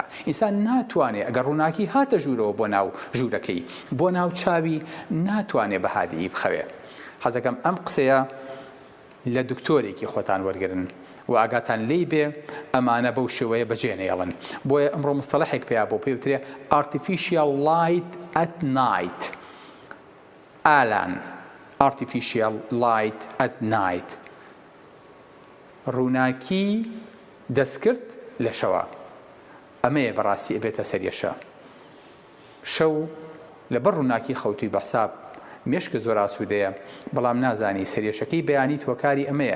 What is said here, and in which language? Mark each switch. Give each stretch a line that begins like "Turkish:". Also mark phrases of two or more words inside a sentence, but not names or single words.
Central Kurdish: ئینسان ناتوانێ ئەگەر ڕووناکی هاتە ژوورەوە بۆ ناو ژوورەکەی، بۆ ناو چاوی، ناتوانێ بە هادی بخەوێ. حەزەکەم ئەم قسەیە لە دکتۆرێکی خۆتان وەرگرن و ئاگاتان لێی بێ ئەمانە بەو شێوەیە بەجێ نێڵن. بۆیە ئەمڕۆ مستەلەحێک پێیا بۆ پێوترێ
English: artificial light at night. ئالان artificial light at night،
Central Kurdish: ڕووناکی دەستکرد لە شەوە. ئەمەیە بەڕاستی ئەبێتە سەریەشە. شەو لەبەر ڕووناکی خەوتوی بەحساب مێشکە زۆر ئاسوودەیە، بەڵام نازانی سەریەشەکەی بەیانی تۆکاری ئەمەیە.